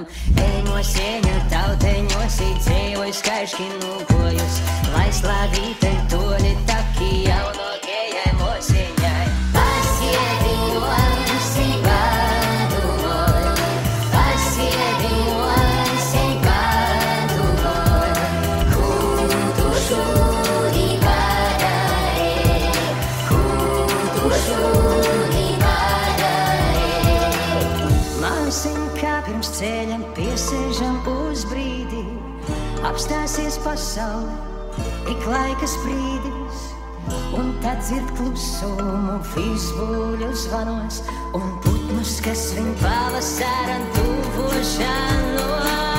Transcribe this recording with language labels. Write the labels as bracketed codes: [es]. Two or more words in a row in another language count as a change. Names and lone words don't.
[ltg] Ej mosieņa tauteņos īdzīvoj skaiški nūkojus, lai slādītai toli taki jaunokējai mosieņai. Pasieviņos i padumoj, pasieviņos i padumoj, kutušu [lv] pirms ceļam piesēžam uz brīdi, apstāsies pasaule, ik laikas brīdis, un tad dzird klusumu vizbuļu zvanos un putnus, kas viņ pavasaran tuvošanos.